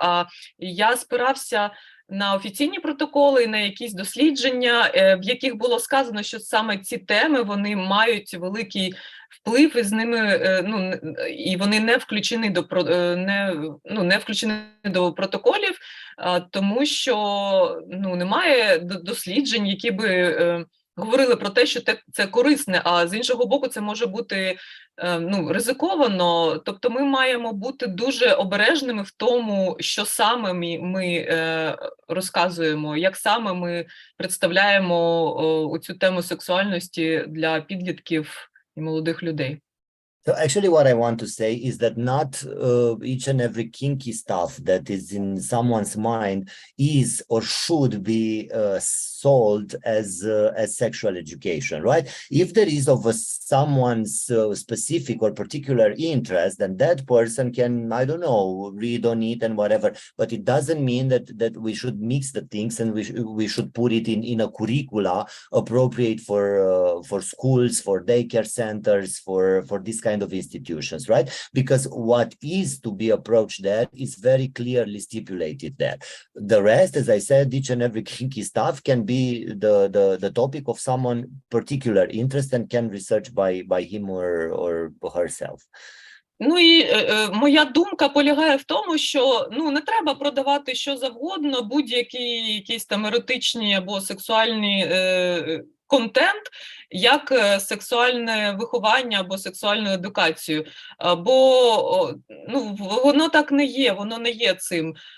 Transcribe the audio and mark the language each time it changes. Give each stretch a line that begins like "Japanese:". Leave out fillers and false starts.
Ukrainian: А я спирався на офіційні протоколи, на якісь дослідження, в яких було сказано, що саме ці теми, вони мають великий вплив, і з ними, і вони не включені не включені до протоколів, тому що немає досліджень, які би говорили про те, що це корисне, а з іншого боку це може бути ризиковано. Тобто ми маємо бути дуже обережними в тому, що саме ми розказуємо, як саме ми представляємо цю тему сексуальності для підлітків і молодих людей.
English: So actually what I want to say is that not each and every kinky stuff that is in someone's mind is or should be sold as sexual education, right? If there is of someone's specific or particular interest, then that person can, I don't know, read on it and whatever, but it doesn't mean that we should mix the things and we should put it in a curricula appropriate for schools, for daycare centers, for this kind of institutions, right? Because what is to be approached there is very clearly stipulated there. The rest, as I said, each and every kinky stuff can be the topic of someone particular interest and can research by him or herself.
Ukrainian: Ну і моя думка полягає в тому, що не треба продавати що завгодно, будь-які якісь там еротичні або сексуальні контент, як сексуальне виховання або сексуальну едукацію. Бо воно так не є, воно не є цим.